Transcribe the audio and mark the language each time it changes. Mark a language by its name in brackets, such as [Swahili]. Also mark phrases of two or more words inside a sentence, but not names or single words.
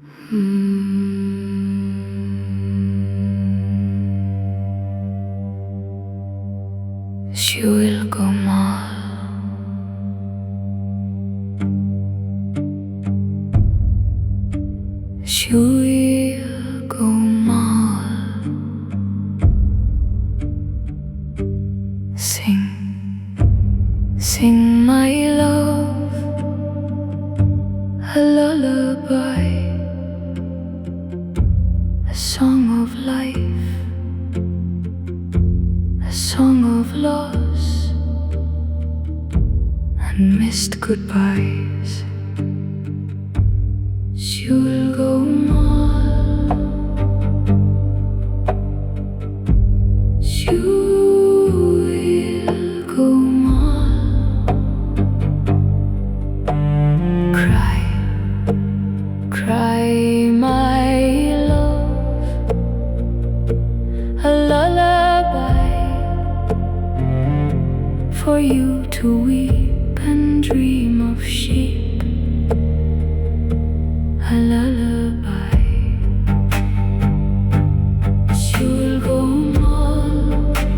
[Irish] siúil go máil. Siúil go máil. [English] Sing, sing my love a lullaby, a song of life, a song of loss and missed goodbyes. [Irish] Siúil go máil. Siúil go máil. [English] Cry, cry my love a lullaby for you to weep and dream of sheep, a lullaby. [Irish] Siúil go máil.